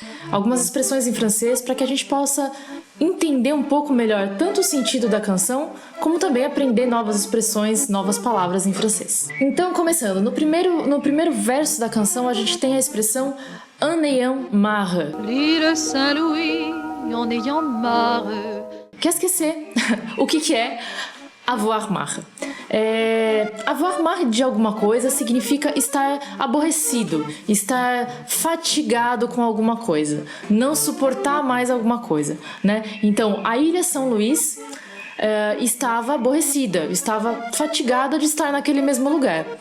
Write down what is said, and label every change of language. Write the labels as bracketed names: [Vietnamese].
[Portuguese] Algumas expressões em francês para que a gente possa entender um pouco melhor tanto o sentido da canção, como também aprender novas expressões, novas palavras em francês. Então, começando, no primeiro verso da canção a gente tem a expressão en ayant marre. [French] L'île Saint-Louis, en ayant marre. Qu'est-ce que c'est? [Portuguese] O que é avoir marre? Avoir marre de alguma coisa significa estar aborrecido, estar fatigado com alguma coisa, não suportar mais alguma coisa, né? Então, a ilha São Luís estava aborrecida, estava fatigada de estar naquele mesmo lugar.